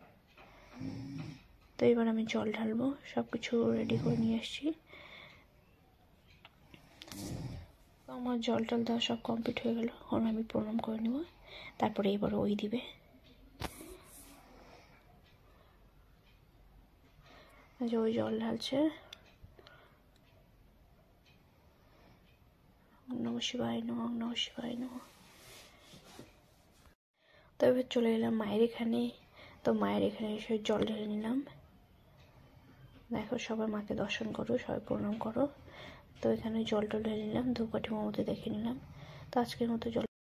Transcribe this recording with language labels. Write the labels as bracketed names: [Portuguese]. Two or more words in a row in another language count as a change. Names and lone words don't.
[Bangla] তো এবার আমি জল ঢালবো, সব কিছু রেডি করে নিয়ে এসেছি। আমার জল টল দেওয়া সব কমপ্লিট হয়ে গেল। এখন আমি প্রণাম করে নেব, তারপরে এবার ওই দিবে। যে ওই জল ঢালছে। [Sanskrit] नमः शिवाय नमः, नमः शिवाय नमः। [Bangla] তো এবার চলে এলাম মায়ের এখানে। তো মায়ের এখানে এসে জল ঢেলে নিলাম। দেখো সবাই মাকে দর্শন করো, সবাই প্রণাম করো। তো এখানে জল টল ঢেলে নিলাম, ধূপকাঠি মোমবাতি দেখে নিলাম। তো আজকের মতো জল